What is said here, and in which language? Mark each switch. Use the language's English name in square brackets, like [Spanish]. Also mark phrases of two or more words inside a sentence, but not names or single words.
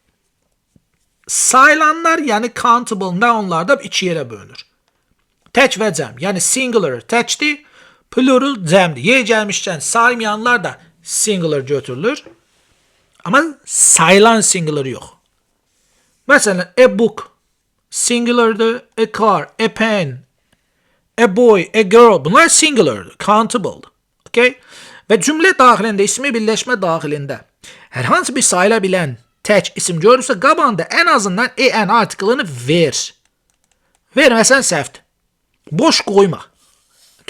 [Azerbaijani] Sayılanlar, yəni [English] countable nounlar [Azerbaijani] da iki yerə bölünür. Tək və cəm, yəni singular təkdir, plural cəmdir. Yer gəlmişkən sayılmayanlar da singular götürülür, amma sayılan singular yox. Məsələn, [English] a book singulardır, a car, a pen, a boy, a girl. [Azerbaijani] Bunlar singulardır, countable'dır. Okay? Və cümlə daxilində, ismi birləşmə daxilində hər hansı bir sayıla bilən tək isim görürsə, qabağında ən azından en artiklını ver. Verməsən səhvdir. Boş qoyma.